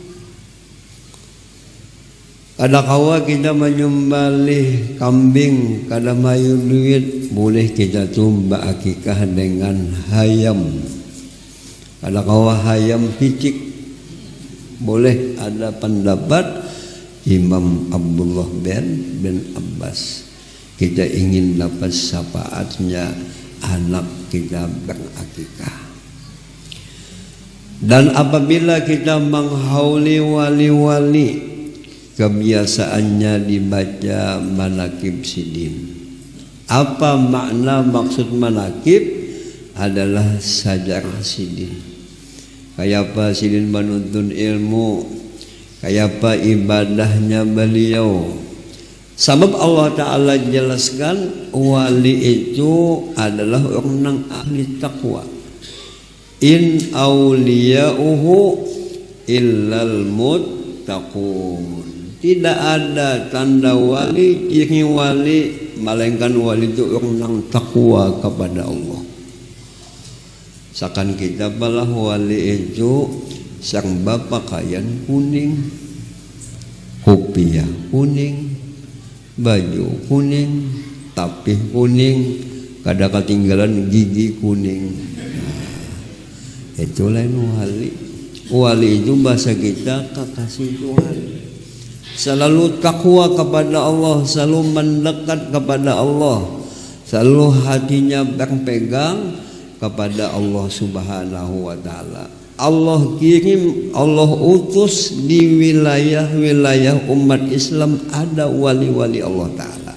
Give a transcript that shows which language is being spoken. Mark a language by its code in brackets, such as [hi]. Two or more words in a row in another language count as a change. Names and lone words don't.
[bjn] Kada kawa kita menyembelih kambing, kada mayu duit, boleh kita tumba akikah dengan hayam. Kada kawa hayam picik, boleh. [id] Ada pendapat Imam Abdullah bin Abbas, kita ingin dapat syafaatnya anak kita berakikah. Dan apabila kita menghauli wali-wali, kebiasaannya dibaca manakib sidin. Apa makna maksud manakib? Adalah sejarah sidin. [bjn] Kayak apa sidin menuntun ilmu, kayak apa ibadahnya beliau. [id] Sebab Allah Ta'ala jelaskan wali itu adalah orang ahli taqwa. [ar] إن أولياؤه إلا المتقون. [id] Tidak ada tanda wali, ciri wali, melainkan wali itu orang takwa kepada Allah. Seakan kita balah wali itu sang bapak pakaian kuning, kopiah kuning, baju kuning, tapih kuning, kada ketinggalan gigi kuning. Nah, itu lain wali. Wali itu bahasa kita kekasih Tuhan. Selalu takwa kepada Allah, selalu mendekat kepada Allah, selalu hatinya berpegang kepada Allah [ar] سبحانه وتعالى. [id] Allah kirim, Allah utus di wilayah-wilayah umat Islam ada wali-wali Allah Ta'ala.